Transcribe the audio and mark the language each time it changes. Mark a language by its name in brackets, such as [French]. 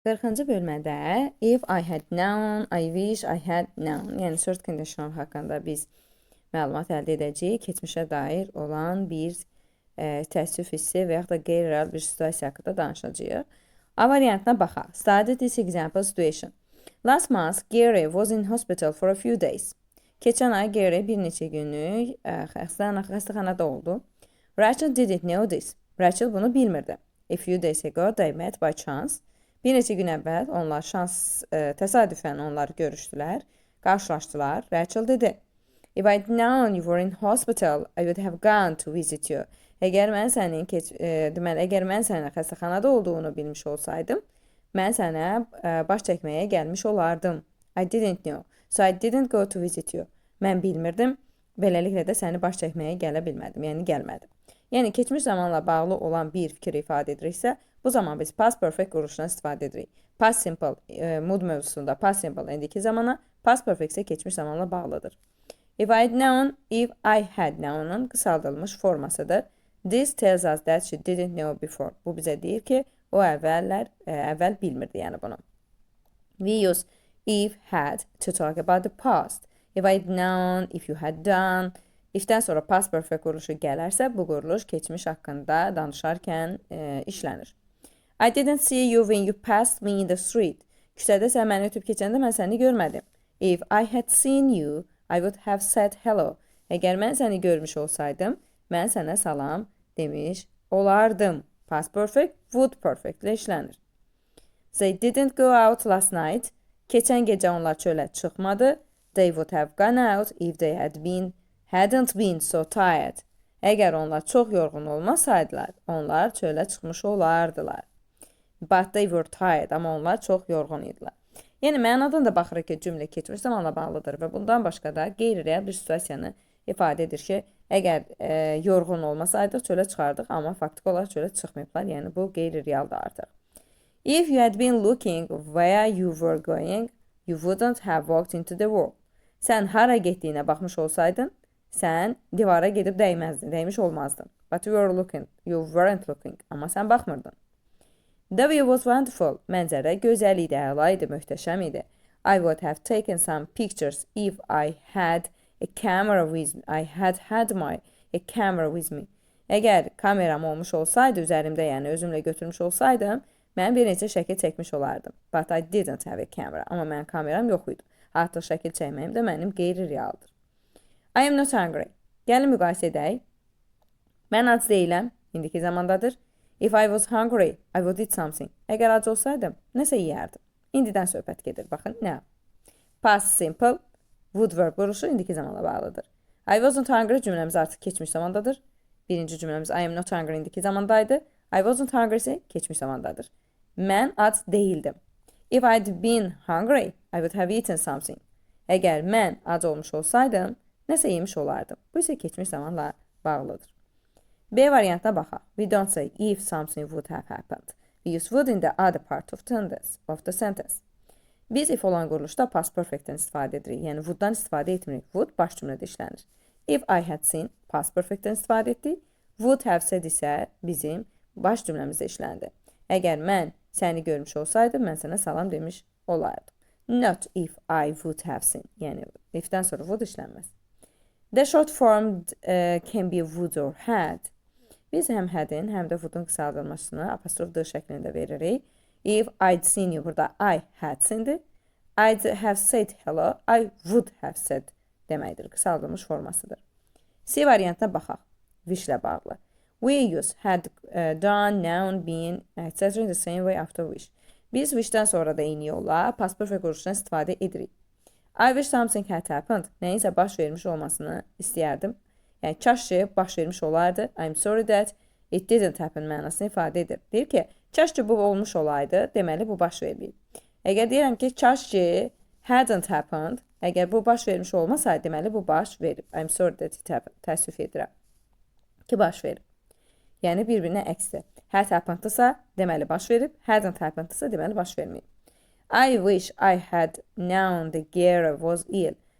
[Azerbaijani] 40-cı bölmədə [English] if I had known, I wish I had known. [Azerbaijani] Yəni short conditional haqqında biz məlumat əldə edəcəyik. Keçmişə dair olan bir təəssüf hissi və yaxud da qeyri-real bir situasiya haqqında danışacağıq. A variantına baxaq. [English] Study this example situation. Last month, Gary was in hospital for a few days. [Azerbaijani] Keçən ay Gary bir neçə günlük xəstəxanada oldu. [English] Rachel didn't know this. [Azerbaijani] Rachel bunu bilmirdi. [English] A few days ago, they met by chance. [Azerbaijani] Bir neçə gün əvvəl onlar təsadüfən onlar görüşdülər, qarşılaşdılar. Rachel dedi, [English] if I'd known you were in hospital, I would have gone to visit you. [Azerbaijani] Əgər mən sənin xəstəxanada olduğunu bilmiş olsaydım, mən sənə baş çəkməyə gəlmiş olardım. [English] I didn't know, so I didn't go to visit you. [Azerbaijani] Mən bilmirdim, beləliklə də səni baş çəkməyə gələ bilmədim, yəni gəlmədim. Yəni keçmiş zamanla bağlı olan bir fikir ifadə ediriksə, bu zaman biz past perfect quruluşundan istifadə edirik. Past simple mood mövzusunda past simple indiki zamana, past perfect isə keçmiş zamanla bağlıdır. If I had known'un qısaldılmış formasıdır. [English] This tells us that she didn't know before. [Azerbaijani] Bu bizə deyir ki, o əvvəl bilmirdi, yəni bunu. [English] We use if had to talk about the past. If I'd known, if you had done. [Azerbaijani] Ifdən sonra past perfect quruluşu gələrsə, bu quruluş keçmiş haqqında danışarkən işlənir. [English] I didn't see you when you passed me in the street. [Azerbaijani] Küçədə sən məni ötüb keçəndə mən səni görmədim. [English] If I had seen you, I would have said hello. [Azerbaijani] Əgər mən səni görmüş olsaydım, mən sənə salam demiş olardım. Past perfect, would perfect ilə işlənir. [English] They didn't go out last night. [Azerbaijani] Keçən gecə onlar çölə çıxmadı. [English] They would have gone out if they hadn't been so tired. [Azerbaijani] Əgər onlar çox yorğun olmasaydılar, onlar çölə çıxmış olardılar. [English] But they were tired. [Azerbaijani] Amma onlar çox yorğun idilər. Yəni, mənadan da baxırıq ki, cümlə keçmiş zamanla bağlıdır və bundan başqa da qeyri-real bir situasiyanı ifadə edir ki, əgər yorğun olmasaydıq, çölə çıxardıq, amma faktik olaraq çölə çıxmayıblar. Yəni, bu qeyri-realdır artıq. [English] If you had been looking where you were going, you wouldn't have walked into the wall. [Azerbaijani] Sən hara getdiyinə baxmış olsaydın, sən divara gedib dəymiş olmazdın. [English] But you weren't looking. [Azerbaijani] Amma sən baxmırdın. [English] The view was wonderful. [Azerbaijani] Mənzərə gözəl idi, əla idi, möhtəşəm idi. [English] I would have taken some pictures if I had a camera with me. A camera with me. [Azerbaijani] Əgər kameram olmuş olsaydı, üzərimdə, yəni özümlə götürmüş olsaydım, mən bir neçə şəkil çəkmiş olardım. [English] But I didn't have a camera. [Azerbaijani] Amma mənim kameram yox idi. Artıq şəkil çəkməyim də mənim qeyri-realdır. [English] I am not hungry. [Azerbaijani] Gəlin müqayisə edək. Mən ac deyiləm, indiki zamandadır. [English] If I was hungry, I would eat something. [Azerbaijani] Əgər ac olsaydım, nəsə yeyərdim. İndidən söhbət gedir. Baxın, nə? Past simple, would verb quruluşu indiki zamanla bağlıdır. [English] I wasn't hungry [Azerbaijani] cümləmiz artıq keçmiş zamandadır. Birinci cümləmiz [English] I am not hungry [Azerbaijani] indiki zamandaydı. [English] I wasn't hungry [Azerbaijani] isə keçmiş zamandadır. Mən ac deyildim. [English] If I'd been hungry, I would have eaten something. [Azerbaijani] Əgər mən ac olmuş olsaydım, nəsə yemiş olardım. Bu isə keçmiş zamanla bağlıdır. B variantına baxaq. [English] We don't say if something would have happened. We use would in the other part of the sentence. [Azerbaijani] Biz if olan quruluşda past perfectdən istifadə edirik. Yəni would'dan istifadə etmirik. Would baş cümlədə işlənir. [English] If I had seen [Azerbaijani] past perfectdən istifadə etdik. Would have said isə bizim baş cümləmizdə işləndi. Əgər mən səni görmüş olsaydım, mən sənə salam demiş olardım. [English] Not if I would have seen. [Azerbaijani] Yəni ifdən sonra would işlənməz. [English] The short form can be would or had. [Azerbaijani] Biz həm had'in, həm də would'un qısaldılmasını apostrof d şəklində veririk. [English] If I'd seen you, burada I had seen'dir. I'd have said hello, I would have said deməkdir. [Azerbaijani] Qısaldılmış formasıdır. C variantına baxaq. Wish ilə bağlı. [English] We use had done, known, been, etc. in the same way after wish. [Azerbaijani] Biz wish'dən sonra da eyni yolla past perfect quruluşundan istifadə edirik. [English] I wish something had happened. [Azerbaijani] Nəyinsə baş vermiş olmasını istəyərdim. Yəni, kaş ki, baş vermiş olardı. [English] I'm sorry that it didn't happen [Azerbaijani] mənasını ifadə edir. Deyir ki, kaş ki, bu olmuş olaydı, deməli, bu baş verməyib. Əgər deyirəm ki, kaş ki, hadn't happened, əgər bu baş vermiş olmasaydı, deməli, bu baş verib. [English] I'm sorry that it happened. [Azerbaijani] Təəssüf edirəm ki, baş verib. Yəni, bir-birinə əksdir. Had happened'sa, deməli, baş verib. Hadn't happened'sa, deməli, baş verməyib. [English] I wish I had known the Gary was ill.